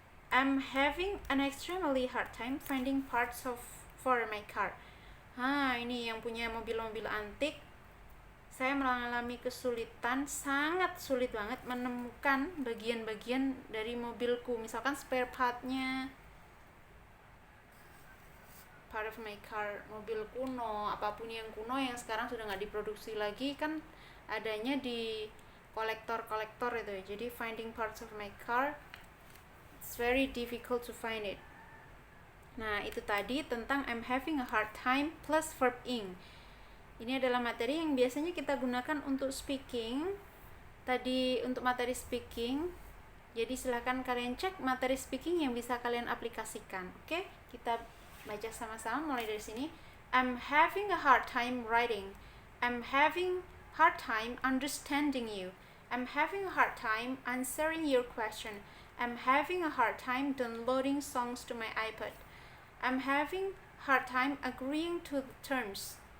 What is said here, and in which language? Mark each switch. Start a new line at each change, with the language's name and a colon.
English: I'm having an extremely hard time finding parts for my car.
Indonesian: Ini yang punya mobil-mobil antik. Saya mengalami kesulitan, sangat sulit banget menemukan bagian-bagian dari mobilku. Misalkan spare part-nya,
English: part of my car,
Indonesian: mobil kuno, apapun yang kuno yang sekarang sudah nggak diproduksi lagi, kan adanya di kolektor-kolektor itu. Jadi
English: finding parts of my car, it's very difficult to find it.
Indonesian: Nah, itu tadi tentang
English: I'm having a hard time plus verb ing.
Indonesian: Ini adalah materi yang biasanya kita gunakan untuk speaking. Tadi untuk materi speaking. Jadi silahkan kalian cek materi speaking yang bisa kalian aplikasikan. Oke, kita baca sama-sama mulai dari sini.
English: I'm having a hard time writing. I'm having hard time understanding you. I'm having a hard time answering your question. I'm having a hard time downloading songs to my iPod. I'm having hard time agreeing to the terms.